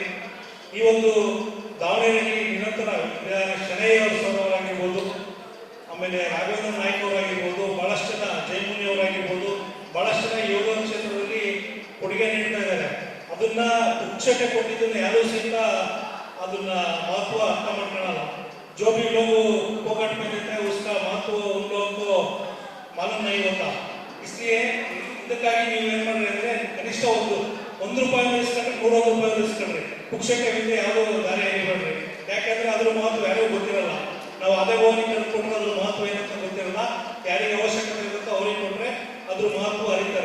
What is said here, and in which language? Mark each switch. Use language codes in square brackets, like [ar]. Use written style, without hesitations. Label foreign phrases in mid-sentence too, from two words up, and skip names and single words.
[kn] ಈ ಒಂದು ದಾವಣಗೆರೆಯಲ್ಲಿ ನಿರಂತರ ಶನೈಯವರ ಸಭಾವರಾಗಿರ್ಬೋದು, ಆಮೇಲೆ ರಾಘವೇಂದ್ರ ನಾಯ್ಕ ಅವರಾಗಿರ್ಬೋದು, ಬಹಳಷ್ಟು ಜನ ಜೈಮುನಿ ಅವರಾಗಿರ್ಬೋದು, ಬಹಳಷ್ಟು ಜನ ಯೋಗ ಕ್ಷೇತ್ರದಲ್ಲಿ ಕೊಡುಗೆ ನೀಡ್ತಾ ಇದ್ದಾರೆ. ಅದನ್ನ ಪುಕ್ಷಟೆ ಕೊಟ್ಟಿದ್ದನ್ನ ಯಾರೂ ಸಹಿತ ಅದನ್ನ ಮಹತ್ವ ಅರ್ಥ ಮಾಡ್ಕೊಳ್ಳಲ್ಲ. [hi] जो भी लोग फोकट में देते हैं उसका महत्व उन लोगों को मालूम नहीं होता. [kn] इसलिए ಇದಕ್ಕಾಗಿ ನೀವು ಏನು ಮಾಡ್ರಿ ಅಂದರೆ ಕನಿಷ್ಠ ಒಂದು ರೂಪಾಯಿ ಇಸ್ಕೊಂಡ್ರೆ 100 ರೂಪಾಯಿ ಇಸ್ಕೊಂಡ್ರಿ. ಪುಕ್ಷಟೆ ವಿದ್ಯೆ ಯಾವುದೋ ದಾರಿ ಆಗಿಬೇಡ್ರಿ. ಯಾಕಂದ್ರೆ ಅದ್ರ ಮಹತ್ವ ಯಾರಿಗೂ ಗೊತ್ತಿರಲ್ಲ. ನಾವು ಅದೇ ಹೋಗಿ ಕಲ್ತ್ಕೊಂಡ್ರೆ ಅದ್ರ ಮಹತ್ವ ಏನಂತ ಗೊತ್ತಿರಲ್ಲ. ಯಾರಿಗೆ ಅವಶ್ಯಕತೆ ಇರುತ್ತೋ ಅವ್ರಿಗೆ ಕೊಟ್ರೆ ಅದ್ರ ಮಹತ್ವ ಅರಿತಾರೆ.